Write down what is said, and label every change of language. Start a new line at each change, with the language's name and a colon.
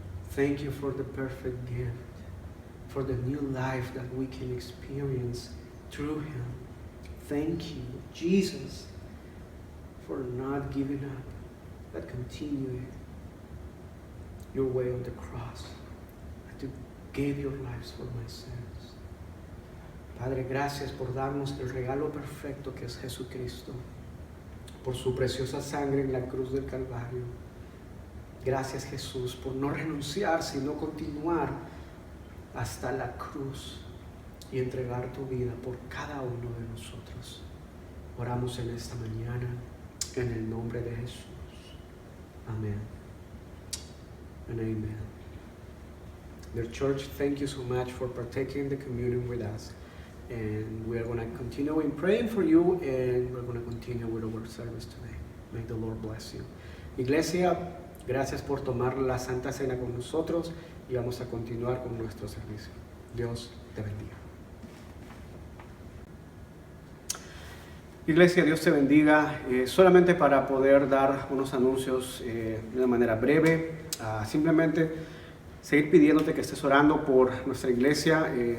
English: Thank you for the perfect gift, for the new life that we can experience through Him. Thank you, Jesus, for not giving up, but continuing your way on the cross, and to give your lives for my sins.
Spanish: Padre, gracias por darnos el regalo perfecto que es Jesucristo, por su preciosa sangre en la cruz del Calvario. Gracias, Jesús, por no renunciar, sino continuar hasta la cruz y entregar tu vida por cada uno de nosotros. Oramos en esta mañana en el nombre de Jesús.
English: Amén. And amen. Dear church, thank you so much for partaking the communion with us. And we are going to continue in praying for you, and we're going to continue with our service today. May the Lord bless you.
Spanish: Iglesia, gracias por tomar la Santa Cena con nosotros y vamos a continuar con nuestro servicio. Dios te bendiga. Iglesia, Dios te bendiga. Solamente para poder dar unos anuncios de una manera breve, simplemente seguir pidiéndote que estés orando por nuestra iglesia.